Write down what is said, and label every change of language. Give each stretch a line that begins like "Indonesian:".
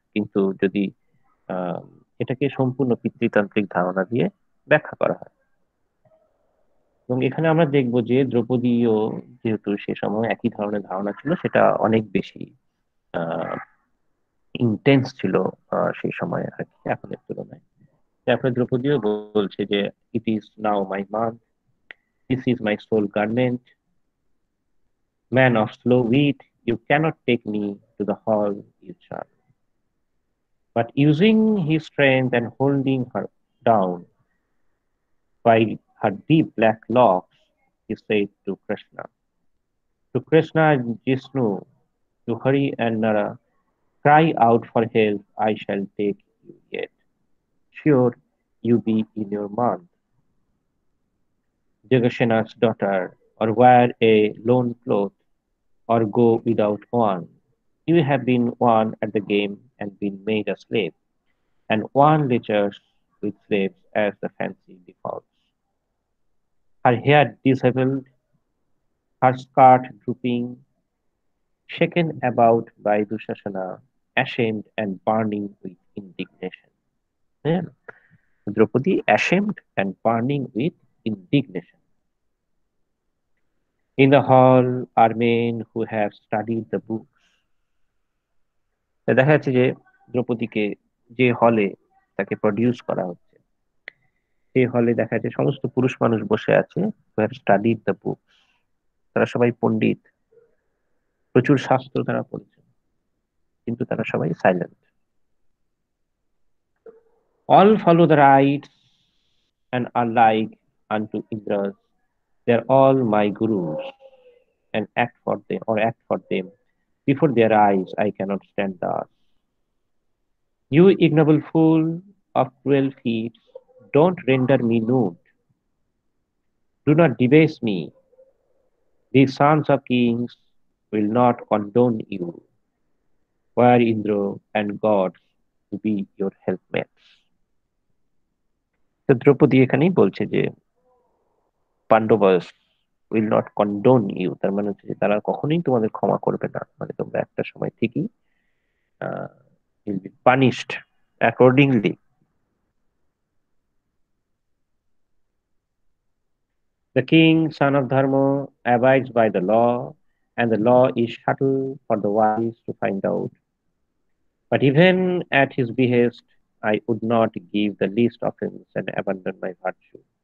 Bangla: কিন্তু যদি আহ, এটাকে সম্পূর্ণ পিতৃতান্ত্রিক ধারণা দিয়ে ব্যাখ্যা করা হয়, এবং এখানে আমরা দেখব যে দ্রৌপদীও, যেহেতু সে সময় একই ধরনের ধারণা ছিল, সেটা অনেক বেশি ইন্টেন্স ছিল সেই সময় আর কি, এখনের তুলনায়। তারপরে দ্রৌপদীও বলছে যে
English: It is now my man, this is my soul garment, man of slow wit, you cannot take me to the hall you churl. But using his strength and holding her down by her deep black locks, he said to Krishna and Jishnu, to Hari and Nara, cry out for help, I shall take you yet. Sure, you be in your month, Jagasena's daughter, or wear a lone cloth, or go without one. You have been won at the game and been made a slave, and one lectures with slaves as the fancy defaults. Her hair disheveled, her skirt drooping, shaken about by Dushasana, ashamed and burning with indignation. Yeah. Draupadi, ashamed and burning with indignation. In the hall are men who have studied the books.
Bangla: দেখা যাচ্ছে যে দ্রৌপদীকে যে হলে তাকে produce করা হচ্ছে, সেই হলে দেখা যাচ্ছে সমস্ত পুরুষ মানুষ বসে আছে,
English: who have studied the books.
Bangla: তারা সবাই পণ্ডিত, প্রচুর শাস্ত্র তারা পড়েছে, কিন্তু তারা সবাই silent.
English: All follow the rites and are like unto Indras. They are all my gurus, and act for them. Before their eyes I cannot stand thus. You ignoble fool of cruel feats, don't render me nude. Do not debase me. These sons of kings will not condone you. Were Indra and gods to be your helpmates.
Bangla: তো দ্রৌপদী এখানেই বলছে যে
English: Pandavas will not condone you,
Bangla: তার মানে হচ্ছে যে তারা কখনোই তোমাদের ক্ষমা করবে না, মানে তোমরা একটা সময় ঠিকই
English: Will be punished accordingly. The king, son of Dharma, abides by the law, and the law is subtle for the wise to find out. But even at his behest, I would not give the least offense and abandon my virtue.